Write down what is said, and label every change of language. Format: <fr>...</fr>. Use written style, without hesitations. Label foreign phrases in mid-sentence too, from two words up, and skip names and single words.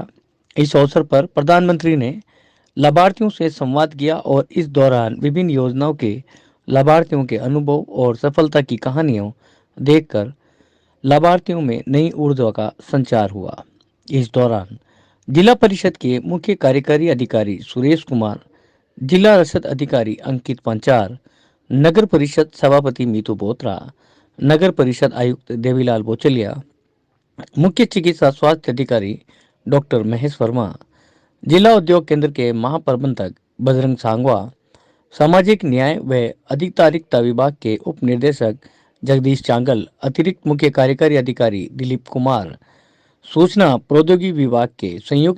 <hi>इस अवसर पर प्रधानमंत्री ने लाभार्थियों से संवाद किया और इस दौरान विभिन्न योजनाओं के लाभार्थियों के अनुभव और सफलता की कहानियों देखकर लाभार्थियों में नई ऊर्जा का संचार हुआ। इस दौरान जिला परिषद के मुख्य कार्यकारी अधिकारी सुरेश कुमार, जिला रसद अधिकारी अंकित पंचार, नगर परिषद सभापति मीतू बोत्रा, नगर परिषद आयुक्त देवीलाल बोचलिया, मुख्य चिकित्सा स्वास्थ्य अधिकारी डॉक्टर महेश वर्मा, जिला उद्योग केंद्र के महाप्रबंधक बजरंग सांगवा, सामाजिक न्याय व अधिकारिता विभाग के उप निर्देशक जगदीश चांगल, अतिरिक्त मुख्य कार्यकारी अधिकारी दिलीप कुमार, सूचना प्रौद्योगिकी विभाग के संयुक्त</hi>